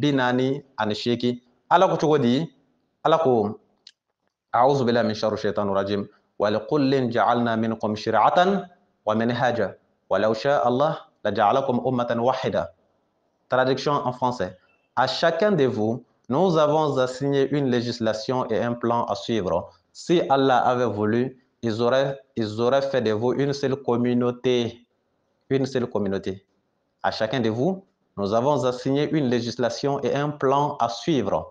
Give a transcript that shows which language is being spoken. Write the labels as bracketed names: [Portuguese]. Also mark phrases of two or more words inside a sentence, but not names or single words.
[Arabic] 48 [Bambara] ala ko cogo di ala ko [Arabic] أعوذ بالله من شر الشيطان الرجيم ولكل جعلنا منكم شرعة ومنهاجا ولو شاء الله لجعلكم أمة واحدة. [French] Traduction en français. À chacun de vous, nous avons assigné une législation et un plan à suivre. Si Allah avait voulu, ils auraient fait de vous une seule communauté. Une seule communauté. À chacun de vous, nous avons assigné une législation et un plan à suivre.